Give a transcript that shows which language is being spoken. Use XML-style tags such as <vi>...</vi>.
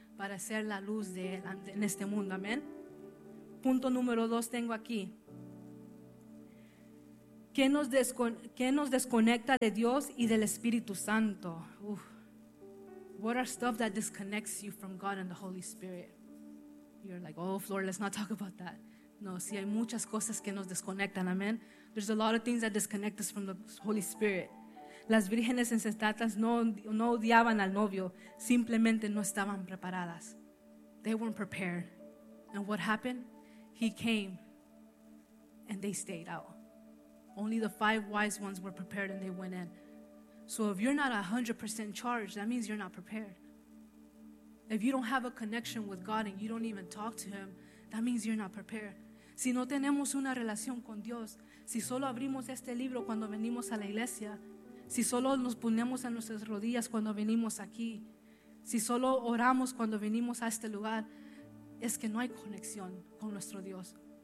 <es>para ser la luz de Él en este mundo. Amén. Punto número dos tengo aquí. ¿Qué nos desconecta de Dios y del Espíritu Santo?</es> <en>What are stuff that disconnects you from God and the Holy Spirit? You're like, oh, Flor, let's not talk about that.</en> <es>No, sí, hay muchas cosas que nos desconectan, amén.</es> <en>There's a lot of things that disconnect us from the Holy Spirit.</en> <es>Las vírgenes insensatas no odiaban al novio, simplemente no estaban preparadas.</es> <en>They weren't prepared. And what happened? He came and they stayed out. Only the five wise ones were prepared and they went in. So if you're not 100% charged, that means you're not prepared. If you don't have a connection with God and you don't even talk to Him, that means you're not prepared.</en> <es>Si no tenemos una relación con Dios, si solo abrimos este libro cuando venimos a la iglesia, si solo nos ponemos en nuestras rodillas cuando venimos aquí, si solo oramos cuando venimos a este lugar, es que no hay conexión con nuestro Dios.</es>